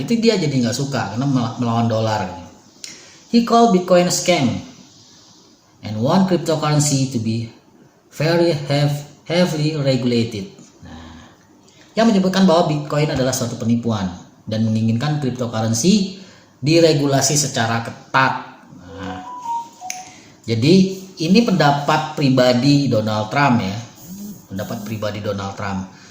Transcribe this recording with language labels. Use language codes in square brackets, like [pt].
[id] Itu dia jadi nggak suka karena melawan dolar. [en] He called Bitcoin a scam and want cryptocurrency to be very heavily regulated. [id] Nah, yang menyebutkan bahwa Bitcoin adalah suatu penipuan dan menginginkan cryptocurrency diregulasi secara ketat. Nah, jadi ini pendapat pribadi Donald Trump ya, pendapat pribadi Donald Trump.